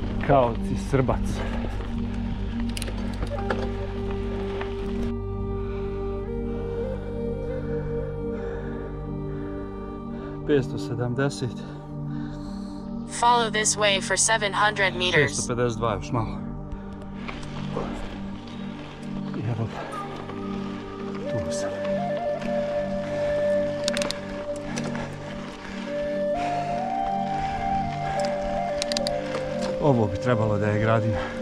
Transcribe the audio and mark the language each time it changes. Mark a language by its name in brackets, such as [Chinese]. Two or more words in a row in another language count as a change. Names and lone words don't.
[Serbian] Kaoci Srbac. [English] Follow this way for 700 meters. [Serbian] 652 još malo. I evo ga. Tu sam. Ovo bi trebalo da je Gradina.